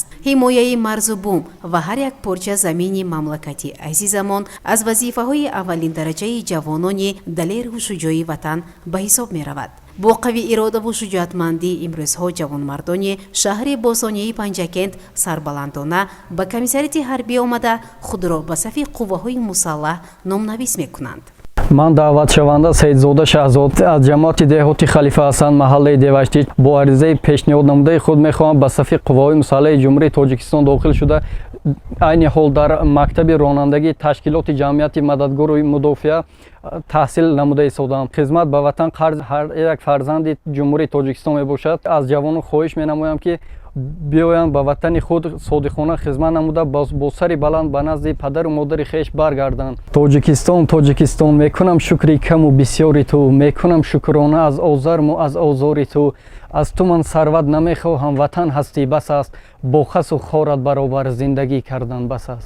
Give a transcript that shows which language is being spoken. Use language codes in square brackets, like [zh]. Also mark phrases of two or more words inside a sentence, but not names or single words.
[tg] ҳимояи марзу бум ва ҳар як порча замини мамлакати азизамон аз вазифаҳои аввалин дараҷаи ҷавонони далеру шуҷои ватан ба ҳисоб меравад. бо қавӣ иродаву шуҷоатмандӣ имрӯзҳо ҷавонмардони шаҳри босонияи Панҷакент сарбаландона ба комиссарияти ҳарбӣ омада худро ба сафи қувваҳои мусаллаҳ номнавис мекунанд. ман даъват шаванда Сайидзода Шаҳзод аз ҷамоати деҳоти Халифа Ҳасан маҳаллаи Девоштӣ бо ариза пешниҳод намуда худ мехоҳам ба сафи қувваи мусаллаҳи Ҷумҳурии Тоҷикистон дохил шуда айни ҳол дар мактаби ронандагӣ ташкилоти ҷамъияти мададгор ва мудофеъ таҳсил намуда истодаам. хидмат ба ватан қарз ҳар як фарзанд Ҷумҳурии Тоҷикистон мебошад. аз ҷавонон хоҳиш менамоям ки биёянд ба ватани худ содиқона хизмат намуда бо сари баланд ба назди падару модари хеш баргарданд. Тоҷикистон мекунам шукри каму бисёри ту, мекунам шукрона аз озарму аз озори ту. аз ту ман сарват намехоҳам, ватан ҳастӣ бас аст, бо хасу хорат баробар зиндагӣ кардан бас аст.